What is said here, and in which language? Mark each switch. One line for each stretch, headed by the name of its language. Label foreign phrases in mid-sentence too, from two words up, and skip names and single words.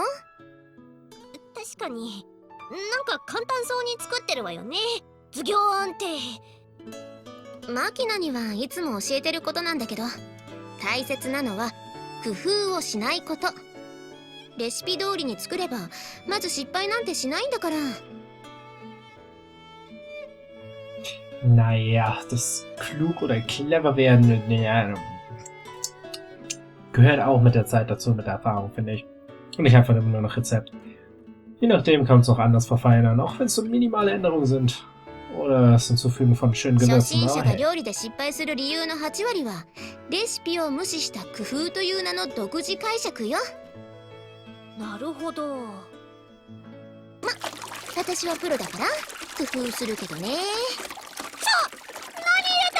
Japanese: 確かに、なんか簡単そうに作ってるわよね。ズギョーンって。マキナにはいつも教えてることなんだけど、大切なのは工夫をしないこと。レシピ通りに作ればまず失敗なんてしないんだから。
German: Naja, das klug oder clever werden, ja, gehört auch mit der Zeit dazu, mit der Erfahrung, finde ich. Und nicht einfach nur noch Rezept. Je nachdem kann es auch anders verfeinern, auch wenn es so minimale Änderungen sind. Oder das Hinzufügen von schönen Gewürzen.
Japanese: 初心者が料理で失敗する理由の8割はレシピを無視した工夫という名の独自解釈よ。なるほど。ま、私はプロだから工夫するけどね。何入れた？